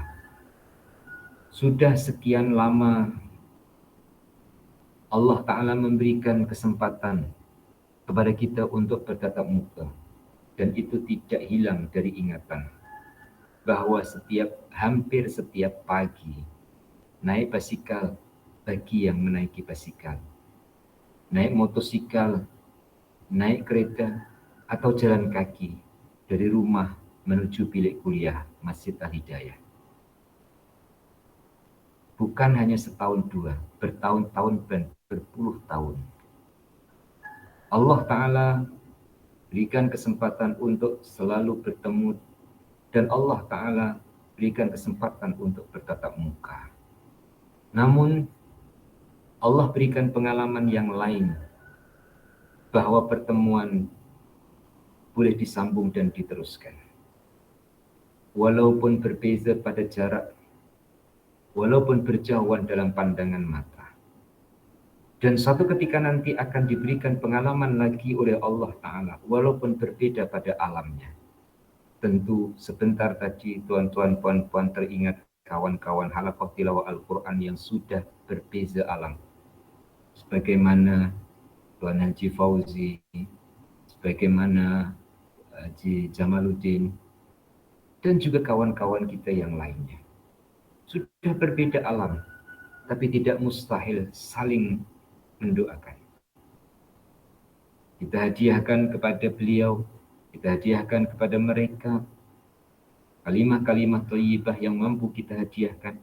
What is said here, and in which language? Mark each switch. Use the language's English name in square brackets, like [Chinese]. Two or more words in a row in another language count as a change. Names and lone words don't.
[Malay] Sudah sekian lama Allah Ta'ala memberikan kesempatan kepada kita untuk bertatap muka. Dan itu tidak hilang dari ingatan. Bahwa hampir setiap pagi, naik basikal bagi yang menaiki basikal. Naik motosikal, naik kereta, atau jalan kaki dari rumah menuju bilik kuliah Masjid Al-Hidayah. Bukan hanya setahun dua, bertahun-tahun dan berpuluh tahun. Allah Ta'ala berikan kesempatan untuk selalu bertemu dan Allah Ta'ala berikan kesempatan untuk bertatap muka. Namun Allah berikan pengalaman yang lain bahwa pertemuan boleh disambung dan diteruskan. Walaupun berbeza pada jarak, walaupun berjauhan dalam pandangan mata. Dan suatu ketika nanti akan diberikan pengalaman lagi oleh Allah Ta'ala, walaupun berbeda pada alamnya. Tentu sebentar tadi tuan-tuan puan-puan teringat kawan-kawan halaqah tilawah Al-Quran yang sudah berbeza alam. Sebagaimana Tuan Haji Fauzi, sebagaimana Haji Jamaluddin, dan juga kawan-kawan kita yang lainnya. Sudah berbeda alam, tapi tidak mustahil saling mendoakan. Kita hadiahkan kepada beliau, kita hadiahkan kepada mereka kalimat-kalimat thayyibah yang mampu kita hadiahkan.